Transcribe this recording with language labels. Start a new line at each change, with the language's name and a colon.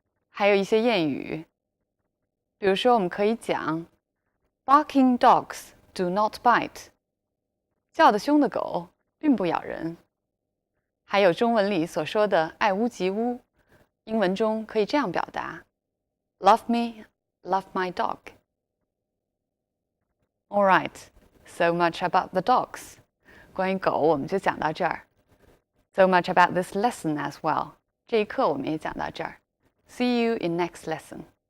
Chinese: 还有一些谚语，比如说我们可以讲
English: barking dogs do not bite，
Chinese: 叫得凶的狗并不咬人。还有中文里所说的爱屋及乌，英文中可以这样表达
English: Love me, love my dog. Alright, so much about the dogs.
Chinese: 关于狗我们就讲到这儿。
English: So much about this lesson as well.
Chinese: 这一课我们也讲到这儿。
English: See you in next lesson.